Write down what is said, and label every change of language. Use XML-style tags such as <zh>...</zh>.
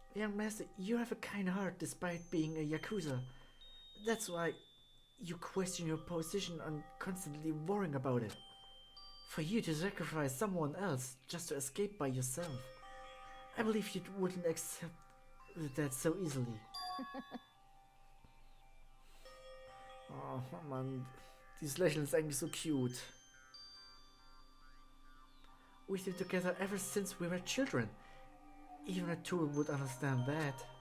<en>Young master, you have a kind heart despite being a Yakuza. That's why you question your position and constantly worrying about it. For you to sacrifice someone else just to escape by yourself. I believe you wouldn't accept that so easily.</en> <de>Oh Mann, dieses Lächeln ist eigentlich so cute.</de> <en>We've been together ever since we were children. Even a tool would understand that.</en>